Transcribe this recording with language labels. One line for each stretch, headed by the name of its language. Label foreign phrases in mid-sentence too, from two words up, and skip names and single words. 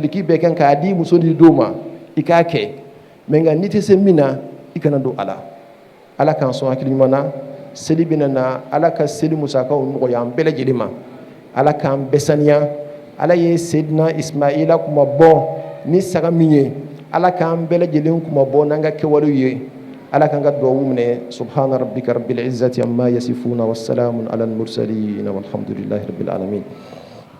Bambara: duloki bɛɛ kan k'a di muso ni denw ma i k'a kɛ mais nka n'i tɛ se min na i kana don a la Ala k'an sɔn hakili ɲuman na seli bɛna na Ala ka seli musakaw nɔgɔya an bɛɛ lajɛlen ma Ala k'an bɛɛ saniya Ala ye Seydina Ismaila kuma bɔ ni saga min ye Ala k'an bɛɛ lajɛlen kuma bɔ n'an ka kɛwalew ye Ala k'an ka dugawu minɛ
Arabic: سبحان ربك رب العزة عما يصفون وسلام على المرسلين والحمد لله رب العالمين